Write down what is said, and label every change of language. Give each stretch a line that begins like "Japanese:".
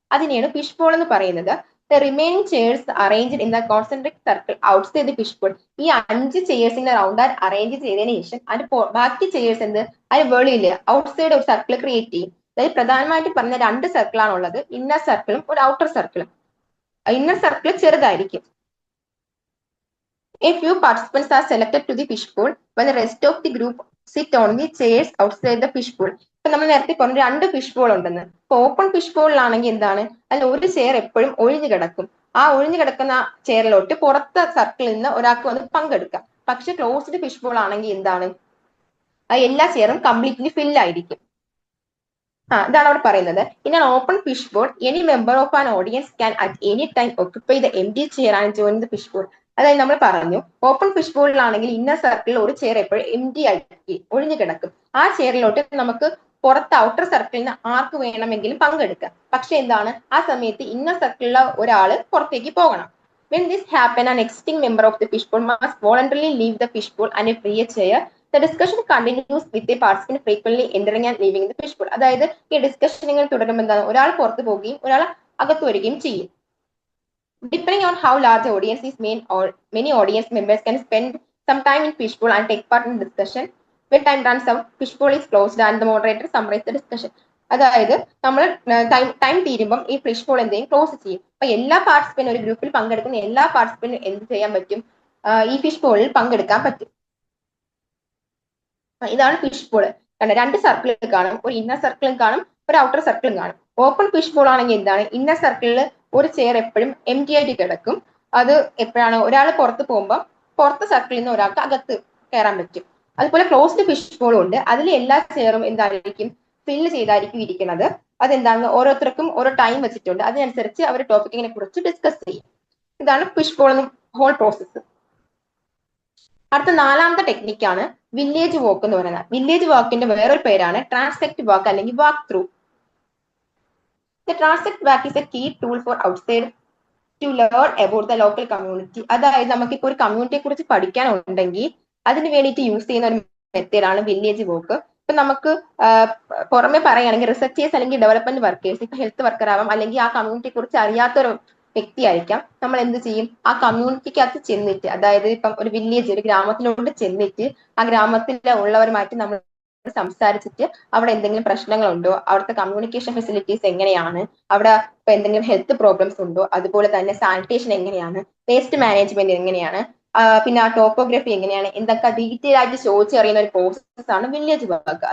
Malayalam: അതിനെയാണ് fish ball എന്ന് പറയുന്നത്.
English: The remaining chairs arrange in the concentric circle outside the fish bowl.
Malayalam: ഈ 5 ചെയർസിന്റെ round arrange ചെയ്തതിനു ശേഷം ബാക്കി ചെയർസ് അതിന് വെളിയില് ഔട്ട്സൈഡ് ഒരു സർക്കിൾ ക്രിയേറ്റ് ചെയ്യും. അതായത് പ്രധാനമായിട്ട് പറഞ്ഞ 2 സർക്കിളാണ് ഉള്ളത്, ഇന്നർ സർക്കിളും ഒരു ഔട്ടർ സർക്കിളും. ഇന്നർ സർക്കിൾ ചെറുതായിരിക്കും.
English: A few participants are selected to the fish bowl while the rest of the group sit on the chairs outside the fish bowl.
Malayalam: ഇപ്പൊ നമ്മൾ നേരത്തെ പറഞ്ഞു 2 ഫിഷ് ബോൾ ഉണ്ടെന്ന്. ഇപ്പൊ ഓപ്പൺ ഫിഷ് ബോളിലാണെങ്കിൽ എന്താണ്, അതിൽ ഒരു ചെയർ എപ്പോഴും ഒഴിഞ്ഞു കിടക്കും. ആ ഒഴിഞ്ഞു കിടക്കുന്ന ചെയറിലോട്ട് പുറത്തെ സർക്കിളിൽ നിന്ന് ഒരാൾക്ക് വന്ന് പങ്കെടുക്കാം. പക്ഷെ ക്ലോസ്ഡ് ഫിഷ് ബോൾ ആണെങ്കിൽ എന്താണ്, എല്ലാ ചെയറും കംപ്ലീറ്റ്ലി ഫില്ലായിരിക്കും. ഇതാണ് അവിടെ പറയുന്നത്.
English: In an open fish bowl any member of an audience can at any time occupy the empty chair and join the fish bowl.
Malayalam: അതായത് നമ്മൾ പറഞ്ഞു ഓപ്പൺ ഫിഷ് ബോളിലാണെങ്കിൽ ഇന്നർ സർക്കിളിൽ ഒരു ചെയർ എപ്പോഴും എംപ്റ്റി ആയിട്ട് ഒഴിഞ്ഞു കിടക്കും. ആ ചെയറിലോട്ട് നമുക്ക് പുറത്ത് ഔട്ടർ സർക്കിളിൽ നിന്ന് ആർക്ക് വേണമെങ്കിലും പങ്കെടുക്കാം. പക്ഷെ എന്താണ്, ആ സമയത്ത് ഇന്നർ സർക്കിളിലെ ഒരാൾ പുറത്തേക്ക് പോകണം.
English: When this happens, an existing member of the fish bowl must voluntarily leave the fish bowl and free a chair. The discussion continues with the participant frequently entering and leaving the fish bowl.
Malayalam: അതായത് ഈ ഡിസ്കഷനുകൾ തുടരുമ്പോൾ എന്താണ്, ഒരാൾ പുറത്ത് പോവുകയും ഒരാൾ അകത്ത് വരികയും ചെയ്യും.
English: Depending on how large the audience is, many audience members can spend some time in fish bowl and take part in discussion. When time runs out, fish bowl is closed and the moderator summarizes the discussion.
Malayalam: അതായത് നമ്മൾ time തീരുമ്പം ഈ fish ball എന്തെങ്കിലും close ചെയ്യും. അപ്പൊ എല്ലാ പാർട്ടിസിപ്പന്റും, ഒരു ഗ്രൂപ്പിൽ പങ്കെടുക്കുന്ന എല്ലാ പാർട്ടിസിപ്പന്റും എന്ത് ചെയ്യാൻ പറ്റും, ഈ ഫിഷ് ബോളിൽ പങ്കെടുക്കാൻ പറ്റും. ഇതാണ് ഫിഷ് ബോൾ. 2 സർക്കിളുകൾ കാണും, ഒരു ഇന്നർ സർക്കിളും കാണും, ഒരു ഔട്ടർ സർക്കിളും കാണും. ഓപ്പൺ ഫിഷ് ബോൾ ആണെങ്കിൽ എന്താണ്, ഇന്നർ സർക്കിളിൽ ഒരു ചെയർ എപ്പോഴും എംപ്റ്റി ആയിട്ട് കിടക്കും. അത് എപ്പോഴാണ് ഒരാൾ പുറത്ത് പോകുമ്പോൾ പുറത്തെ സർക്കിളിൽ നിന്ന് ഒരാൾക്ക് അകത്ത് കയറാൻ പറ്റും. അതുപോലെ ക്ലോസ്ഡ് ഫിഷ് ബോളും ഉണ്ട്. അതിൽ എല്ലാ ചെയറും എന്തായിരിക്കും, ഫില്ല് ചെയ്തായിരിക്കും ഇരിക്കുന്നത്. അതെന്താണ്, ഓരോരുത്തർക്കും ഓരോ ടൈം വെച്ചിട്ടുണ്ട്. അതിനനുസരിച്ച് അവർ ടോപ്പിക്കിനെ കുറിച്ച് ഡിസ്കസ് ചെയ്യും. ഇതാണ് ഫിഷ് ബോൾ ഹോൾ പ്രോസസ്സ്. അടുത്ത നാലാമത്തെ ടെക്നിക്കാണ് വില്ലേജ് വാക്ക് എന്ന് പറയുന്നത്. വില്ലേജ് വാക്കിന്റെ വേറൊരു പേരാണ് ട്രാൻസെക്ട് വാക്ക് അല്ലെങ്കിൽ walk through.
English: The transect walk is a key tool for outside to learn about the local community.
Malayalam: അതായത് നമുക്കിപ്പോ ഒരു കമ്മ്യൂണിറ്റിയെ കുറിച്ച് പഠിക്കാനുണ്ടെങ്കിൽ അതിന് വേണ്ടിയിട്ട് യൂസ് ചെയ്യുന്ന ഒരു മെത്തേഡാണ് വില്ലേജ് വർക്ക്. ഇപ്പൊ നമുക്ക് പുറമെ പറയുകയാണെങ്കിൽ റിസർച്ചേഴ്സ് അല്ലെങ്കിൽ ഡെവലപ്മെന്റ് വർക്കേഴ്സ്, ഇപ്പൊ ഹെൽത്ത് വർക്കർ ആവാം, അല്ലെങ്കിൽ ആ കമ്മ്യൂണിറ്റിയെ കുറിച്ച് അറിയാത്തൊരു വ്യക്തിയായിരിക്കാം. നമ്മൾ എന്ത് ചെയ്യും, ആ കമ്മ്യൂണിറ്റിക്കകത്ത് ചെന്നിട്ട്, അതായത് ഇപ്പം ഒരു വില്ലേജ്, ഒരു ഗ്രാമത്തിലോട്ട് ചെന്നിട്ട് ആ ഗ്രാമത്തിൽ ഉള്ളവരുമായിട്ട് നമ്മൾ സംസാരിച്ചിട്ട് അവിടെ എന്തെങ്കിലും പ്രശ്നങ്ങളുണ്ടോ, അവിടുത്തെ കമ്മ്യൂണിക്കേഷൻ ഫെസിലിറ്റീസ് എങ്ങനെയാണ്, അവിടെ ഇപ്പൊ എന്തെങ്കിലും ഹെൽത്ത് പ്രോബ്ലംസ് ഉണ്ടോ, അതുപോലെ തന്നെ സാനിറ്റേഷൻ എങ്ങനെയാണ്, വേസ്റ്റ് മാനേജ്മെന്റ് എങ്ങനെയാണ്, പിന്നെ ആ ടോപ്പോഗ്രഫി എങ്ങനെയാണ്, എന്തൊക്കെ ഡീറ്റെയിൽ ആയിട്ട് ചോദിച്ചറിയുന്ന ഒരു പ്രോസസ് ആണ് വില്ലേജ് വർക്ക്.